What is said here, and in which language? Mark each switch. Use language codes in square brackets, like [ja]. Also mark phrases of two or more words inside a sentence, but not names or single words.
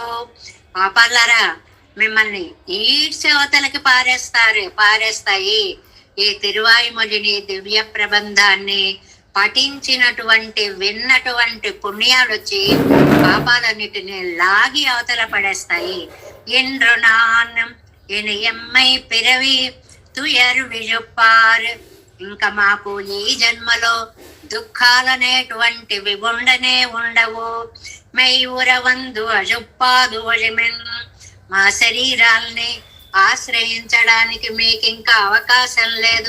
[te] పాపాలరా, మిమ్మల్ని ఈడ్చవతలకి పారేస్తాయి ఈ తిరువాయిమొழிని దివ్య ప్రబంధాన్ని పఠించినటువంటి విన్నటువంటి పుణ్యాలు వచ్చి పాపాలన్నిటిని లాగి అవతల పడేస్తాయి. [ta] என்று நான் என் எம்மை பிறவி துயர் விழுப்பார். [te] ఇంకా మాకు ఈ జన్మలో దుఃఖాలనేటువంటివి ఉండవు. [ta] மெய்யுறவந்து அழுப்பாது அழிமின். [te] మా శరీరాల్ని ఆశ్రయించడానికి మీకు ఇంకా అవకాశం లేదు.